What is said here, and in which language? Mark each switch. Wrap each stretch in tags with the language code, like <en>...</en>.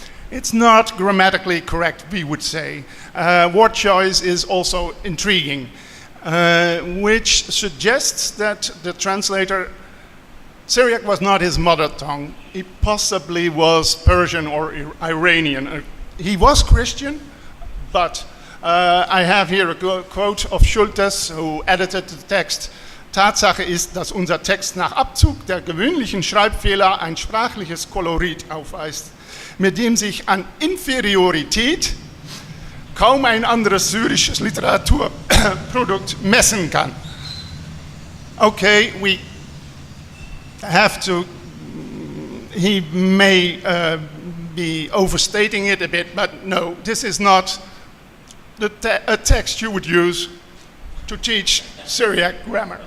<en>It's not grammatically correct, we would say. Word choice is also intriguing, which suggests that the translator, Syriac was not his mother tongue. He possibly was Persian or Iranian. He was Christian, but I have here a quote of Schultes, who edited the text.</en> <de>Tatsache ist, dass unser Text nach Abzug der gewöhnlichen Schreibfehler ein sprachliches Kolorit aufweist, mit dem sich an Inferiorität kaum ein anderes syrisches Literaturprodukt messen kann.</de> <en>Okay, we have to, he may be overstating it a bit, but no, this is not a text you would use to teach Syriac grammar.</en>